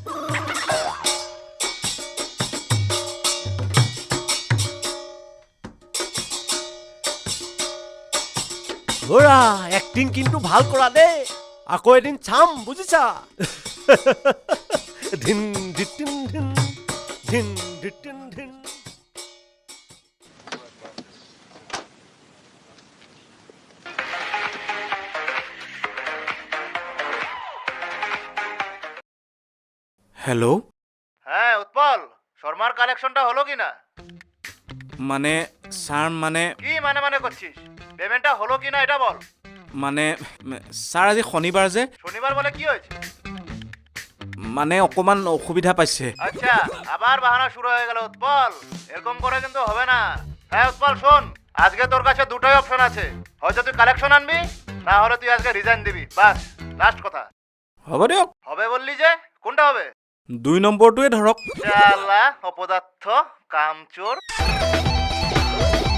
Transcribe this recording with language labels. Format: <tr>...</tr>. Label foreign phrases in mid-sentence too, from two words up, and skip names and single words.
<as>এক্টিং কিন্তু ভাল কৰা দেই আকৌ এদিন চাম বুজিছা ধিন ধিটিন ধিন ধিন ধিটিন ধিন হেল্ল'</as> <bn>হ্যাঁ উৎপল শর্মার কালেকশনটা হলো কিনা</bn> <as>মানে স্যার মানে</as> <bn>কি মানে করছিস পেমেন্টটা হলো কিনা এটা বল</bn> <as>মানে স্যার আজি শনিবাৰ যে</as> <bn>শনিবার বলে কি হয়েছে</bn> <as>মানে অকমান অসুবিধা পাইছে</as> <bn>আচ্ছা আবার বাহানা শুরু হয়ে গেল উৎপল এরকম করে কিন্তু হবে না হ্যাঁ উৎপল শোন আজকে তোর কাছে দুটোই অপশন আছে হয়তো তুই কালেকশন আনবি না হলে তুই আজকে রিজাইন দিবি বাস লাস্ট কথা</bn> <as>হ'ব দিয়ক</as> <bn>হবে বললি যে কোনটা হবে</bn> <as>2 নম্বৰটোৱে ধৰক</as> <bn>শালা অপদার্থ কামচোর</bn>